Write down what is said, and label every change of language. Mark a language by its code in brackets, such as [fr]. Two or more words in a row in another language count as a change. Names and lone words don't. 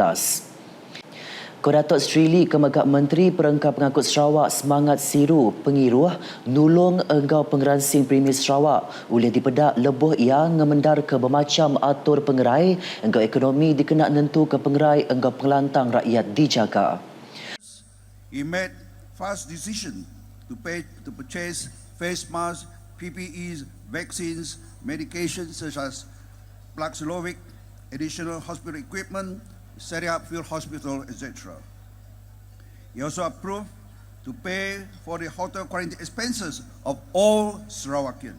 [iba] Datuk Sri Lee Kemegak Menteri Perengkap Pengangkut Sarawak semangat siru pengiruh nulung enggau pengeransing Primis Sarawak oleh dipedak lebuh ia ngemendar ke bermacam atur pengerai enggau ekonomi dikenak nentu ke pengerai enggau pengelantang rakyat dijaga. [en] He made fast decision to purchase face masks, PPEs, vaccines, medications such as Paxlovid, additional hospital equipment, setting up field hospital, etc. He also approved to pay for the hotel quarantine expenses of all Sarawakian.